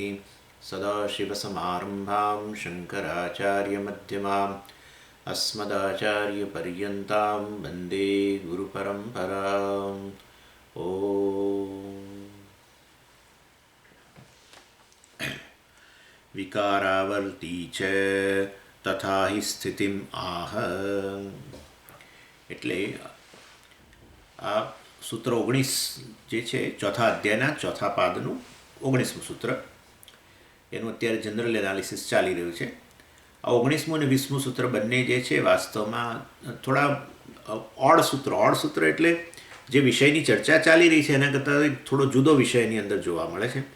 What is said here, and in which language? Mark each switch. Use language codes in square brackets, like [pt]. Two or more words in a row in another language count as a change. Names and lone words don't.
[sa] सदाशिवसमारम्भां शङ्कराचार्यमध्यमाम् अस्मदाचार्यपर्यन्तां वन्दे गुरुपरम्पराम्। ॐ विकारावर्ती च तथा हि स्थितिम् आह। [gu] એટલે આ સૂત્ર 19 જે છે ચોથા અધ્યાયના ચોથા પાદનું 19મું સૂત્ર, એનું અત્યારે [en] general analysis [gu] ચાલી રહ્યું છે. આ 19મું અને 20મું સૂત્ર બંને જે છે વાસ્તવમાં થોડા ઓડ સૂત્ર એટલે જે વિષયની ચર્ચા ચાલી રહી છે એના કરતાં થોડો જુદો વિષયની અંદર જોવા મળે છે.